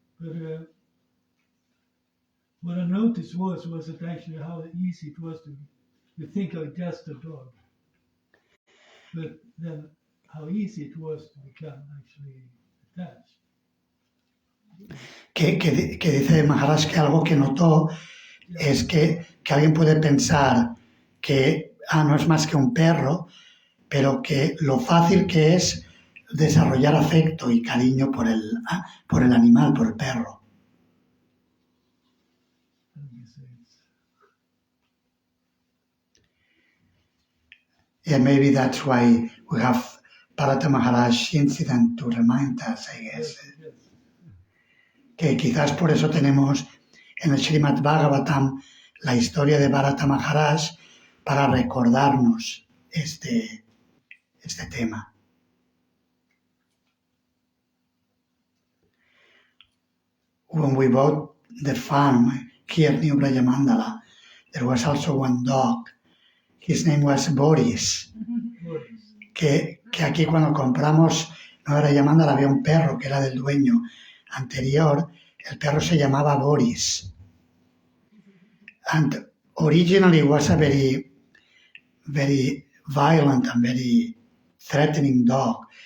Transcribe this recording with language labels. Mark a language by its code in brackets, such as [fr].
[en] But what I noticed was it actually how easy it was to think of just a dog. But then how easy it was to become actually attached. [es] Que dice Maharaj que algo que notó es que alguien puede pensar que no es más que un perro, pero que lo fácil que es desarrollar afecto y cariño por el animal, por el perro. [en] Yeah, maybe that's why we have Bharata Maharaj incident to remind us, I guess. [es] Que quizás por eso tenemos en el Srimad Bhagavatam la historia de Bharata Maharaj para recordarnos este tema. [en] When we bought the farm here near Brajamandala, there was also one dog. His name was Boris. Que [es] que aquí cuando compramos Nueva Yamandal había un perro que era del dueño anterior. El perro se llamaba Boris. [en] And originally was a very, very violent and very threatening dog.